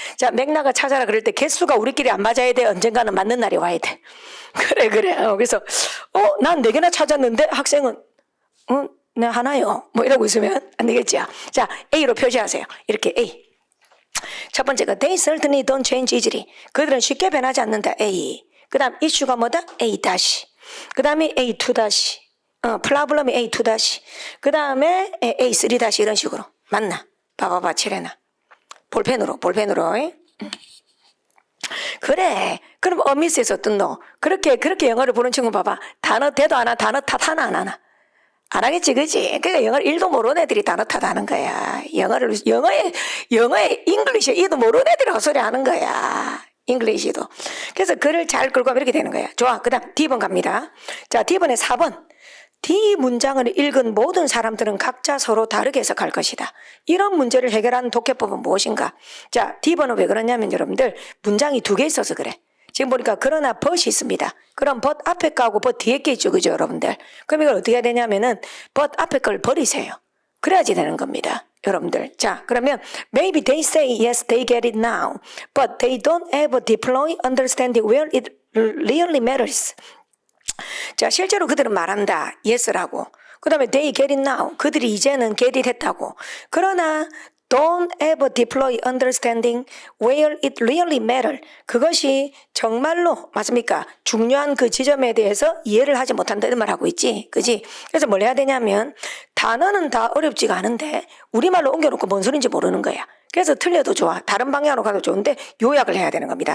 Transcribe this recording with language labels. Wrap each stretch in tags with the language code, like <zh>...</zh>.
<ko>자, 맥락을 찾아라 그럴 때 개수가 우리끼리 안 맞아야 돼. 언젠가는 맞는 날이 와야 돼. 그래. 그래서 난 4개나 찾았는데 학생은 네 하나요. 뭐 이러고 있으면 안 되겠죠. 자, A로 표시하세요. 이렇게 A. 첫 번째가</ko> <en>they certainly don't change easily.</en> <ko>그들은 쉽게 변하지 않는다. A. 그 다음 issue가 뭐다? A 다시. 그 다음에 A2 다시. 플라블럼이 A2 다시. 그 다음에 A3 다시 이런 식으로. 맞나? 봐봐봐 칠해놔. 볼펜으로. 그래. 그럼 어미스에서 어떤 너? 그렇게 영어를 보는 친구 봐봐. 단어 대도 안 하나, 단어 탓 하나 안 하나. 안 하겠지, 그지? 그러니까 영어를 1도 모르는 애들이 단어 탓하는 거야. 영어에 잉글리시에 2도 모르는 애들이 헛소리 하는 거야. 잉글리시도. 그래서 글을 잘 끌고 하면 이렇게 되는 거야. 좋아. 그 다음 D번 갑니다. 자, D번에 4번. D 문장을 읽은 모든 사람들은 각자 서로 다르게 해석할 것이다. 이런 문제를 해결하는 독해법은 무엇인가? 자, D번은 왜 그러냐면 여러분들 문장이 2개 있어서 그래. 지금 보니까 그러나 but이 있습니다. 그럼 but 앞에 거하고 but 뒤에 게 있죠. 그죠 여러분들? 그럼 이걸 어떻게 해야 되냐면은 but 앞에 걸 버리세요. 그래야지 되는 겁니다. 여러분들. 자, 그러면</ko> <en>maybe they say yes, they get it now. But they don't ever deploy understanding where it really matters.</en> <ko>자, 실제로 그들은 말한다. yes라고. 그 다음에</ko> <en>they get it now.</en> <ko>그들이 이제는</ko> <en>get it</en> <ko>했다고. 그러나</ko> <en>don't ever deploy understanding where it really matters.</en> <ko>그것이 정말로 맞습니까? 중요한 그 지점에 대해서 이해를 하지 못한다는 말 하고 있지. 그지? 그래서 뭘 해야 되냐면 단어는 다 어렵지가 않은데 우리말로 옮겨놓고 뭔 소린지 모르는 거야. 그래서 틀려도 좋아. 다른 방향으로 가도 좋은데 요약을 해야 되는 겁니다.</ko>